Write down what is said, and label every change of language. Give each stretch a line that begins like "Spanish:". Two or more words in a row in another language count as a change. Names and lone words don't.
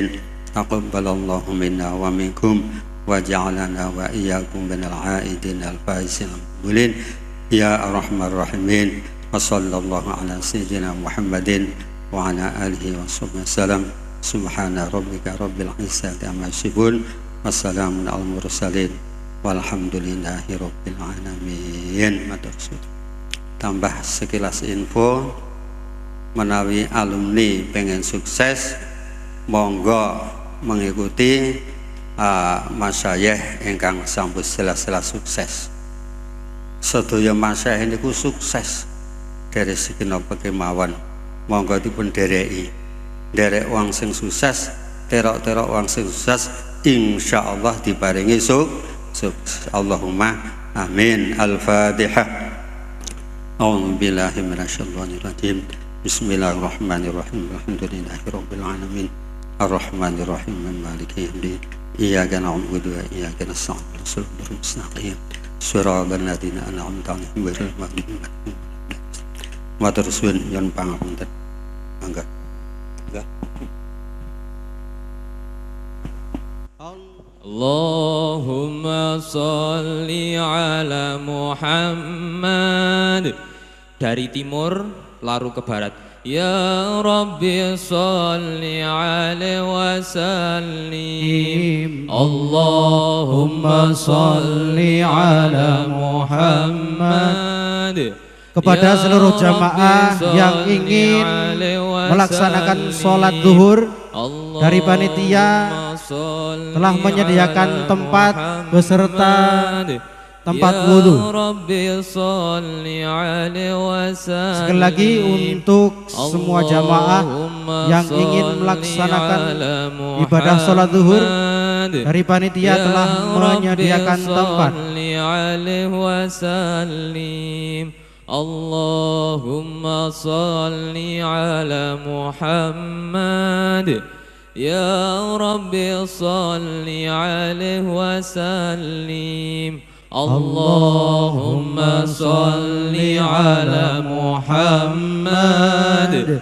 Arabic: تقبل الله منا ومنكم وجعلنا وإياكم من العائدين الفائزين المقبولين يا أرحم الراحمين. وصلى الله على سيدنا محمد وعلى آله وصحبه وسلم. سبحان ربك رب العزة عما يصفون وسلام على المرسلين والحمد لله رب العالمين.
Javanese: Tambah sekilas info, menawi alumni pengen sukses monggo mengikuti masyayikh ingkang sampun sela-sela sukses. Sedaya masyayikh niku sukses
Indonesian: dari segi
Javanese: napa kemawon. Monggo dipun dereki. Derek wong sing sukses, terok-terok wong sing sukses insyaallah diparingi sukses.
Arabic: اللهم آمين. الفاتحة. أعوذ بالله من الشيطان الرجيم. بسم الله الرحمن الرحيم. الحمد لله رب العالمين. الرحمن الرحيم. مالك يوم الدين. إياك نعبد وإياك نستعين. الصراط المستقيم. صراط الذين أنعمت عليهم غير المغضوب عليهم ولا الضالين.
Javanese: Matur suwun yen pangapunten. Mangga.
Arabic: اللهم صل على محمد.
Indonesian: Dari timur laru ke barat.
Arabic: يا رب صل عليه وسلم. اللهم صل على محمد.
Indonesian: Kepada seluruh jamaah yang ingin melaksanakan sholat zuhur dari panitia telah menyediakan tempat beserta tempat wudhu. Sekali lagi untuk semua jamaah yang ingin melaksanakan ibadah sholat zuhur dari panitia telah menyediakan tempat.
Arabic: اللهم صل على محمد. يا رب صل عليه وسلم. اللهم صل على محمد.